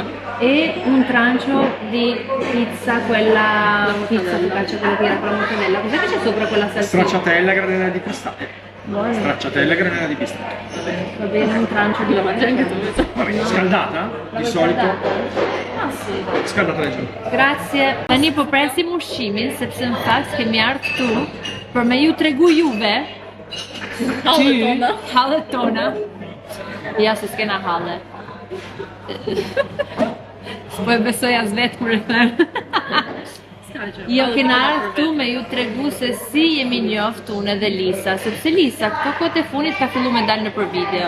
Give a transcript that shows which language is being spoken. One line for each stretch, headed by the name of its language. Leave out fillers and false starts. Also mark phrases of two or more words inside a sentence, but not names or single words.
Italian: E un trancio di pizza, quella pizza focaccia, quella che era con la mortadella. Cos'è che c'è sopra quella salsina? Stracciatella granella di pistacchio. Buono. Stracciatella granella di pistacchio. Va bene, un trancio di Vabbè, scaldata? Di solito. Ah sì. Scaldata leggero. Grazie.
Albanian: Tani po presim ushqimin sepse në fakt kemi ardhur këtu për me ju tregu juve hallet tona. Ja se s'kena halle. Po e besoj as vetë kur e them. Jo kena ardhur këtu me ju tregu se si jemi njoft unë edhe Lisa, sepse Lisa këto kohët e funit ka fillu me dalë nëpër video.